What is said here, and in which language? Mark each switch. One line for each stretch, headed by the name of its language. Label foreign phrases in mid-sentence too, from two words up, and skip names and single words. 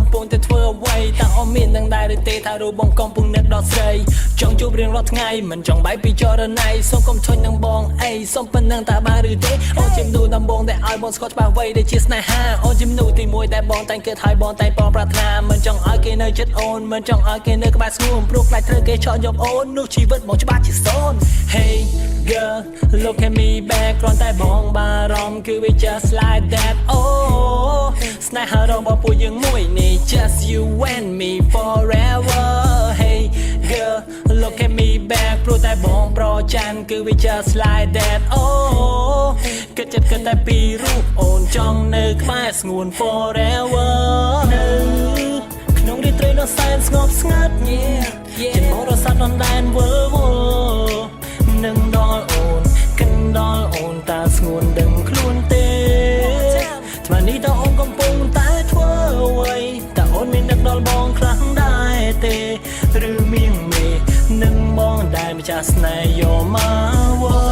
Khmer: ពុងតែធ្វើអ្វីតើអូនមាននឹងដែរឬទេថារូបបងកំពុងនឹកដល់ស្រីចង់ជួបរៀងរាល់ថ្ងៃមិនចង់បែកពីចរណៃសូមកុំឈុញនឹងបងអីសូមប៉ុណ្ណឹងតើបានឬទេអូនជំនួសដំបងដែលឲ្យបងស្គាល់ច្បាស់អ្វីដែលជាស្នេហាអូនជំនួសទី1ដែលបងតែងគិតឲ្យបងតែបងប្រាថ្នាមិនចង់ឲ្យគេនៅជិតអូនមិនចង់ឲ្យគេនៅក្បែរស្ងួនព្រោះខ្លាចត្រូវគេឆក់យកអូននោះជីវិតបងច្បាស់ជាសូន្យ
English: Hey girl look at me back
Khmer: គ្រាន់តែបងបារម្ភគឺវា
English: just like that
Khmer: oh ស្នេហារបស់ពួកយើងមួយនេះ
English: just you and me forever Hey girl look at me back
Khmer: ព្រោះតែបងប្រច័ណ្ឌគឺវា
English: just like that
Khmer: oh គិតចិត្តគិតតែពីរូបអូនចង់នៅក្បែរស្ងួន forever នៅក្នុងរាត្រីដ៏សែនស្ងប់ស្ងាត់ជាបរិស័ទដណ្ដែនវើវល់ នឹងដល់អូនកិនដល់អូនតើស្ងួនដឹងខ្លួនទេថ្មនេះតើអូនកំពុងតែធ្វើអ្វីតើអូនមាននឹកដល់បងខ្លាំងដែរទេឬមានមេនឹងបងដែលម្ចាស់ស្នេហ៍យកមកស